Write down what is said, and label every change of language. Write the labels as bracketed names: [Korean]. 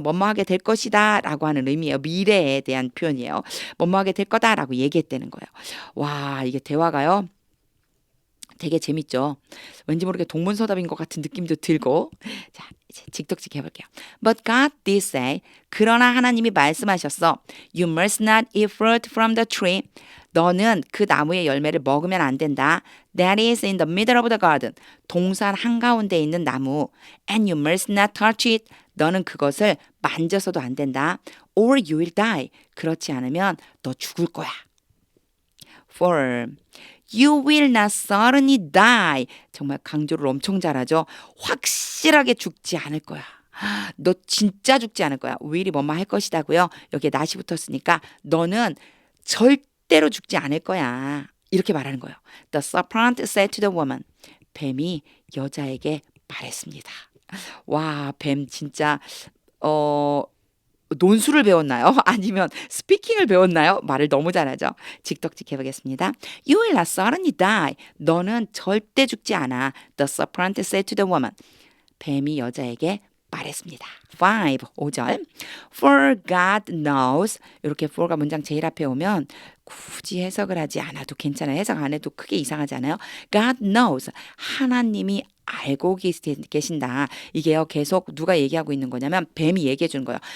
[Korean] 뭐뭐하게 될 것이다 라고 하는 의미예요. 미래에 대한 표현이에요. 뭐뭐하게 될 거다라고 얘기했다는 거예요. 와, 이게 대화가요. 되게 재밌죠. 왠지 모르게 동문서답인 것 같은 느낌도 들고. 자, 이제 직독직 해볼게요. [English] But God did say. [Korean] 그러나 하나님이 말씀하셨어. [English] You must not eat fruit from the tree. [Korean] 너는 그 나무의 열매를 먹으면 안 된다. [English] That is in the middle of the garden. [Korean] 동산 한가운데 있는 나무. [English] And you must not touch it. [Korean] 너는 그것을 만져서도 안 된다. [English] Or you will die. [Korean] 그렇지 않으면 너 죽을 거야. 4. [English] You will not certainly die. [Korean] 정말 강조를 엄청 잘하죠. 확실하게 죽지 않을 거야. 너 진짜 죽지 않을 거야. will이 뭐뭐 할 것이다고요. 여기에 not이 붙었으니까 너는 절대로 죽지 않을 거야. 이렇게 말하는 거예요. [English] The serpent said to the woman. [Korean] 뱀이 여자에게 말했습니다. 와, 뱀 진짜 논술을 배웠나요? 아니면 스피킹을 배웠나요? 말을 너무 잘하죠. 직독직 해보겠습니다. [English] You will not certainly die. [Korean] 너는 절대 죽지 않아. [English] The serpent said to the woman. [Korean] 뱀이 여자에게 말했습니다. 5절. [English] For God knows. [Korean] 이렇게 for가 문장 제일 앞에 오면 굳이 해석을 하지 않아도 괜찮아요. 해석 안 해도 크게 이상하지 않아요. [English] God knows. [Korean] 하나님이 알고 계신다. 이게요, 계속 누가 얘기하고 있는 거냐면 뱀이 얘기해 주는 거예요.